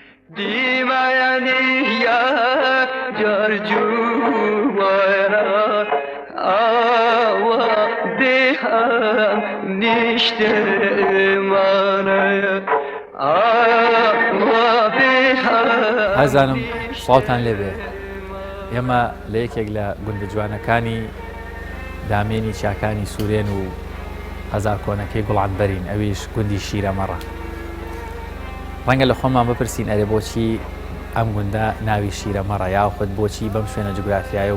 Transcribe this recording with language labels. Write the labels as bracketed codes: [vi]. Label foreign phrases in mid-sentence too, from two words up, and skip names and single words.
[ckb] دیوانه یا جرجوارا آوا دهم نیشته مانه آوا دهم هەزانم سڵاوتان لێبێ ئێمە لە یەکێک لە گوندە جوانەکانی دامێنی چاکانی سوورێن و هەزار کۆنەکەی گوڵانبەرین ئەویش گوندی شیرەمەڕە ڕەنگە لە خۆمان بپرسین ئەرێ بۆچی ئەم گوندە ناوی شیرەمەڕە یاخود بۆچی بەم شوێنە جوگرافیایە و